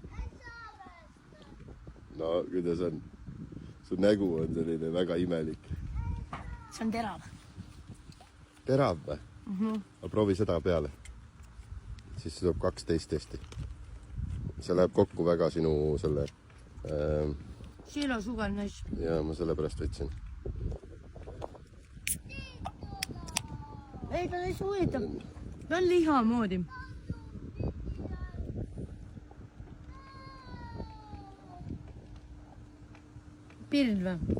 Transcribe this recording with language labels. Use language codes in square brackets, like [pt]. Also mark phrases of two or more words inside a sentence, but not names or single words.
[et] No, kuidas on? Su nägu on selline väga imelik. See on terav. Terav või? Aga proovi seda peale. Siis see tuleb 12 testi. See läheb kokku väga sinu selle... [en] Zero sugar nice. [et] Ja ma selle pärast võtsin. Ei, ta on hästi huvitav. Ta on liha moodi. Pirn või?